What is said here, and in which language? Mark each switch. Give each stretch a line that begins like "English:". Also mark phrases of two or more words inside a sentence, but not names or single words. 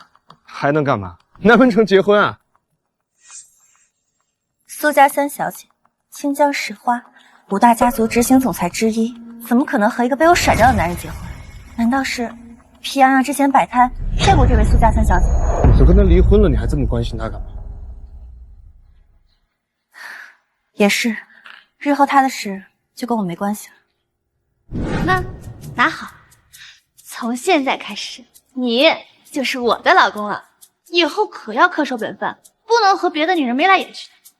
Chinese: 還能幹嘛？難不成結婚啊？蘇家三小姐，清江石花，5大家族執行總裁之一，怎麼可能和一個被我甩掉的男人結婚？難道是皮洋洋之前擺攤騙過這位蘇家三小姐？都跟他離婚了，你還這麼關心他幹嘛？也是，日後他的事就跟我沒關係了。那拿好，從現在開始，你就是我的老公了。以後可要恪守本分，不能和別的女人眉來眼去的。